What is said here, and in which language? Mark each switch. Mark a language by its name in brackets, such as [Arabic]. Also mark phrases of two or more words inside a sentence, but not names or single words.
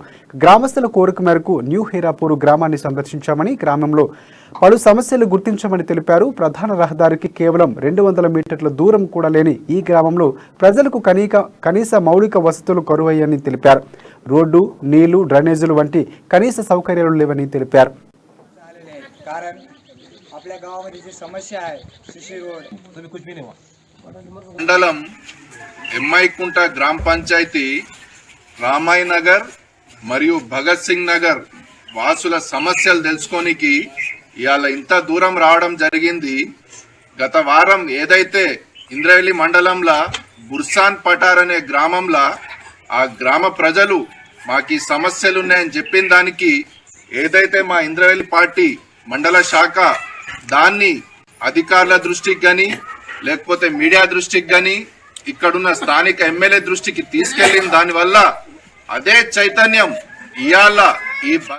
[Telugu] గ్రామస్తుల కోరిక మేరకు న్యూ హీరాపూర్ గ్రామాన్ని సందర్శించామని, గ్రామంలో పలు సమస్యలు గుర్తించామని తెలిపారు. ప్రధాన రహదారికి కేవలం 200 మీటర్ల దూరం కూడా లేని ఈ గ్రామంలో ప్రజలకు కనీస మౌలిక వసతులు కరువయ్యాయని తెలిపారు. రోడ్డు, నీళ్లు, డ్రైనేజీలు వంటి కనీస సౌకర్యాలు లేవని తెలిపారు. [Marathi] कारण आपल्या गावामध्ये जी समस्या आहे [English] CC road [Marathi] तुम्ही [Hindi] कुछ भी नहीं हुआ [Telugu] మండలం ఎమ్మైకుంట గ్రామ పంచాయతీ రామాయ్ నగర్ మరియు భగత్ సింగ్ నగర్ వాసుల సమస్యలు తెలుసుకోనికి ఇవాళ ఇంత దూరం రావడం జరిగింది. గత వారం ఏదైతే ఇంద్రవెల్లి మండలంలో బుర్సాన్ పటార్ అనే గ్రామంలో ఆ గ్రామ ప్రజలు మాకు ఈ సమస్యలు ఉన్నాయని చెప్పిన దానికి ఏదైతే మా ఇంద్రవెల్లి పార్టీ మండల శాఖ దాన్ని అధికారుల దృష్టికి కానీ లేకపోతే మీడియా దృష్టికి కానీ ఇక్కడున్న స్థానిక ఎమ్మెల్యే దృష్టికి తీసుకెళ్లిన దానివల్ల అదే చైతన్యం ఇవాళ ఈ